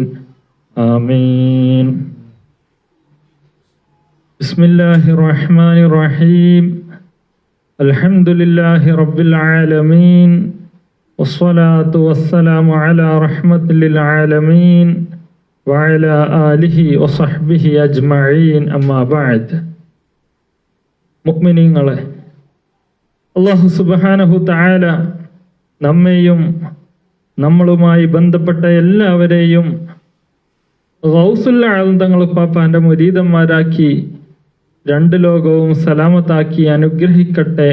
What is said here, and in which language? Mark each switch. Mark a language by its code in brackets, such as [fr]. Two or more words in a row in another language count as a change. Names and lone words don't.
[ar] آمين. بسم الله الرحمن الرحيم. الحمد لله رب العالمين والصلاة والسلام على رحمة للعالمين وعلى آله وصحبه أجمعين. أما بعد. [ml] മുഅ്മിനീങ്ങളെ, അല്ലാഹു [ar] سبحانه تعالى [ml] നമ്മെയും നമ്മളുമായി ബന്ധപ്പെട്ട എല്ലാവരെയും ഗൗസുൽ ആലം തങ്ങൾ പാപ്പാന്റെ മുരീദന്മാരാക്കി രണ്ട് ലോകവും സലാമത്താക്കി അനുഗ്രഹിക്കട്ടെ.